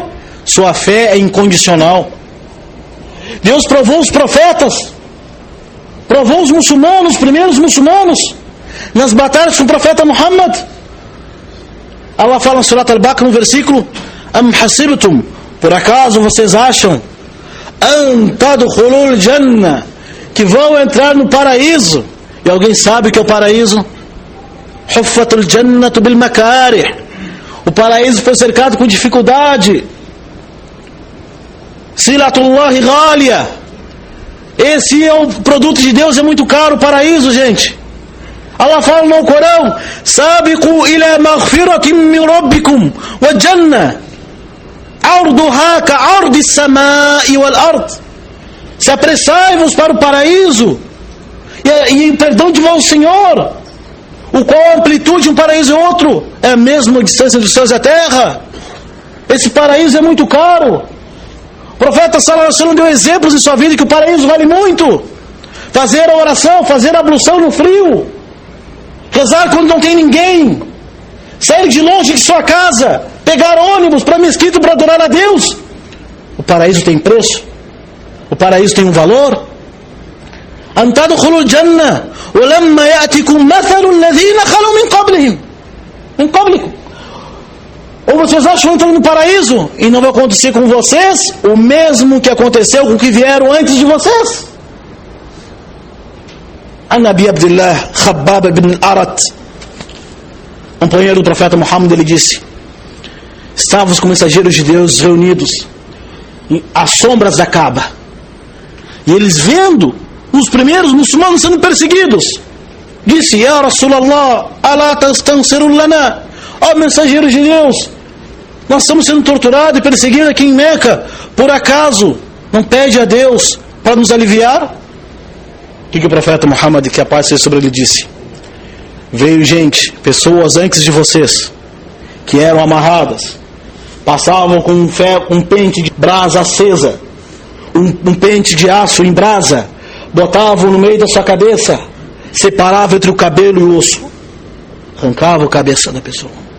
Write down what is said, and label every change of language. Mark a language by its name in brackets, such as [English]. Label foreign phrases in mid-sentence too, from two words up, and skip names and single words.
[Portuguese] Sua fé é incondicional. Deus provou os profetas, provou os muçulmanos, os primeiros muçulmanos, nas batalhas com o profeta Muhammad. Allah fala em Surat Al-Baqarah no versículo: [Arabic] أم حسبتم, [Portuguese] por acaso vocês acham, [Arabic] أن تدخلوا الجنة, [Portuguese] que vão entrar no paraíso? E alguém sabe o que é o paraíso? [Arabic] حفت الجنة بالمكاره. [Portuguese] O paraíso foi cercado com dificuldade. [Arabic] سلعة الله غالية. [Portuguese] Esse é o produto de Deus, é muito caro o paraíso, gente. Allah fala no Corão: [Arabic] سابقوا إلى مغفرة من ربكم وجنة عرضها كعرض السماء والأرض. [Portuguese] Se apressai-vos para o paraíso e perdão de vosso Senhor, o qual a amplitude de um paraíso e outro é a mesma distância dos céus e a terra. Esse paraíso é muito caro. O profeta [Arabic] صلى الله عليه وسلم [Portuguese] deu exemplos em sua vida que o paraíso vale muito. Fazer a oração, fazer a ablução no frio, rezar quando não tem ninguém, sair de longe de sua casa, pegar ônibus para a mesquita para adorar a Deus. O paraíso tem preço, o paraíso tem um valor. [Arabic] أن تدخلوا الجنة ولما يأتكم مثل الذين خلوا من قبلكم. [Portuguese] Ou vocês acham que entram no paraíso e não vai acontecer com vocês o mesmo que aconteceu com o que vieram antes de vocês? An-Nabi Abdullah Khabbab ibn al-Arat, companheiro do profeta Muhammad, ele disse: estávamos com mensageiros de Deus reunidos às sombras da Kaaba, e eles vendo os primeiros muçulmanos sendo perseguidos, disse: [Arabic] يا رسول الله ألا تستنصر لنا. [Portuguese] Ó mensageiros de Deus, nós estamos sendo torturados e perseguidos aqui em Meca, por acaso não pede a Deus para nos aliviar? O que o profeta Muhammad, que a paz seja sobre ele, disse? Veio gente, pessoas antes de vocês, que eram amarradas, passavam com um pente de brasa acesa, um pente de aço em brasa, botavam no meio da sua cabeça, separavam entre o cabelo e o osso, arrancavam a cabeça da pessoa.